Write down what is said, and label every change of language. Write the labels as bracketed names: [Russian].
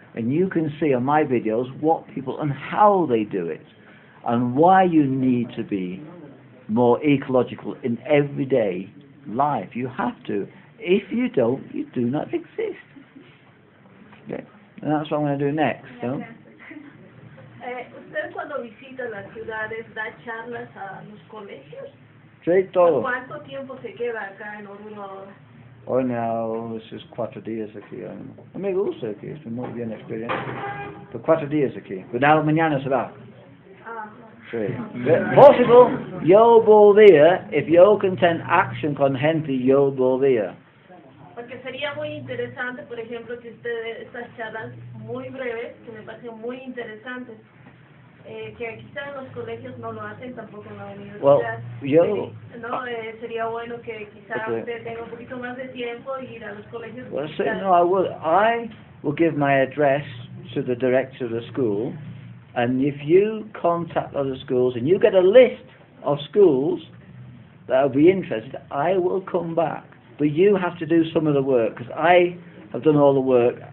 [English] And you can see on my videos what people and how they do it and why you need to be more ecological in everyday life. You have to. If you don't, you do not exist. Okay. And that's what I'm going to do next. So. [Spanish] ¿Usted cuando visita las ciudades da charlas a los colegios? Sí, todo. ¿Cuánto tiempo se queda acá en Oruro? Hoy no, es 4 días aquí. Me gusta aquí, es muy bien experiencia. Por 4 días aquí. Pero mañana se va. Sí. Possible, yo volvía, if yo can tener action con gente, yo volvía. Porque sería muy interesante, por ejemplo, que usted dé estas charlas muy breves, que me parecen muy interesantes, que quizás en los colegios no lo hacen, tampoco en la universidad. Sería bueno que quizás usted tenga un poquito más de tiempo y ir a los colegios. [English] Well, so, no, I will give my address to the director of the school, and if you contact other schools and you get a list of schools that will be interested, I will come back. But you have to do some of the work, because I have done all the work.